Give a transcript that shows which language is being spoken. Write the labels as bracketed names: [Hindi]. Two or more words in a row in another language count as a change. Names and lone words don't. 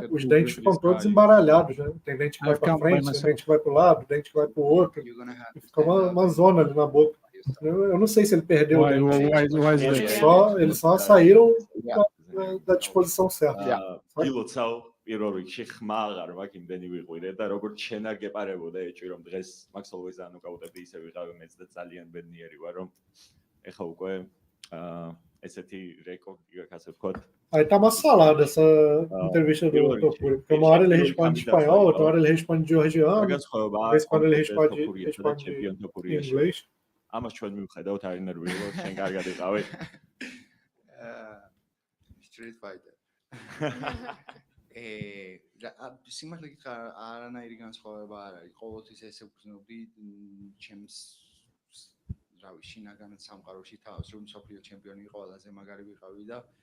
[Portuguese] Os dentes ficam todos embaralhados, né? Tem dente que vai para frente, tem dente que vai para o lado, dente que vai para o outro. E fica uma zona ali na boca. Eu não sei se ele perdeu o dente. Eles só saíram da disposição certa. [Georgian] პირველ რიგში ხმა აღარ მაქვს იმდენი ვიყვირე და როგორც შენ არ გეპარებოდა ეჭვი რომ დღეს Max Holloway-ზე ანოკაუტები ისე ვიყავი მეც და ძალიან ბედნიერი ვარ რომ ეხა უკვე ესეთი რეკორდი გაქვს ასე ვთქვათ. [Portuguese] Aí tá uma salada essa entrevista do Topuria, porque uma hora ele responde em espanhol, outra hora ele responde em georgiano, depois quando ele responde em inglês. [Georgian] ამას ჩვენ მივხედავთ არ ინერვიულო შენ კარგად იყავი. Street Fighter. სიმართლე გითხრა არანაირი განსხვავება არ არის. ყოველთვის ესე ვგრძნობდი ჩემს რავი შინაგან სამყაროში თავს რომ მსოფლიო ჩემპიონი ვიყავ, ყველაზე მაგარი ვიყავი და